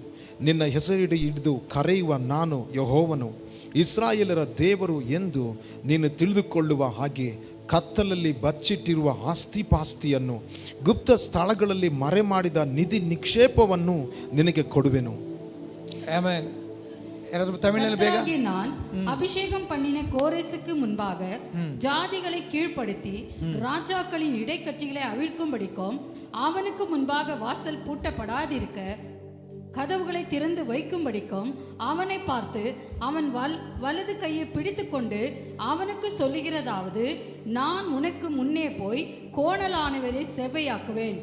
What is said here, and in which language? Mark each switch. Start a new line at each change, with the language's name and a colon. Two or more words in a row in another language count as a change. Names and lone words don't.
Kannada: ನಿನ್ನ ಹೆಸರಿಡಿ ಹಿಡಿದು ಕರೆಯುವ ನಾನು ಯೆಹೋವನು, ಇಸ್ರಾಯೇಲರ ದೇವರು ಎಂದು ನೀನು ತಿಳಿದುಕೊಳ್ಳುವ ಹಾಗೆ ಕತ್ತಲಲ್ಲಿ ಬಚ್ಚಿಟ್ಟಿರುವ ಆಸ್ತಿಪಾಸ್ತಿಯನ್ನು, ಗುಪ್ತ ಸ್ಥಳಗಳಲ್ಲಿ ಮರೆ ಮಾಡಿದ ನಿಧಿ ನಿಕ್ಷೇಪವನ್ನು ನಿನಗೆ ಕೊಡುವೆನು. ಆಮೆನ್.
Tamil: யாராவது தமிழில் பேக. நான் அபிஷேகம் பண்ணின கோரேசுக்கு முன்பாக ஜாதிகளை கீழ்ப்படுத்தி ராஜாக்களின் இடைக்கட்சிகளை அவிழ்க்கும்படிக்கும் அவனுக்கு முன்பாக வாசல் பூட்டப்படாதிருக்க கதவுகளை திறந்து வைக்கும்படிக்கும் அவனை பார்த்து அவன் வலது கையை பிடித்து கொண்டு அவனுக்கு சொல்லுகிறதாவது, நான் உனக்கு முன்னே போய் கோணலானவரை செவ்வையாக்குவேன்.